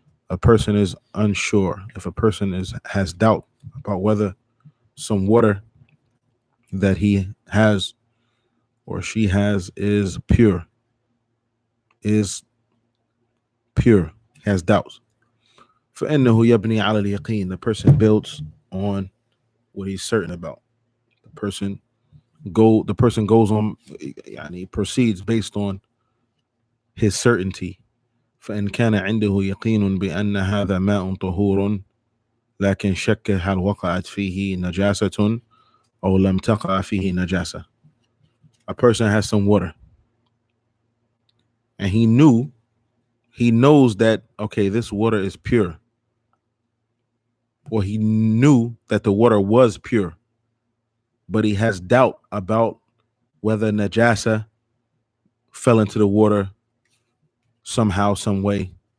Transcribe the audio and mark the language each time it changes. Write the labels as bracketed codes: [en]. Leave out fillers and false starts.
[en] A person is unsure. If a person has doubt about whether some water that he has or she has is pure, has doubts. [ar] فإنه يبني على اليقين. [en] The person builds on what he's certain about. The person goes on, يعني proceeds based on his certainty. [ar] فإن كان عنده يقين بأن هذا ماء طهور لكن شك هل وقعت فيه نجاسة أو لم تقع فيه نجاسة. [en] A person has some water and he knows that, okay, this water is pure, or he knew that the water was pure, but he has doubt about whether najasa fell into the water somehow, some way.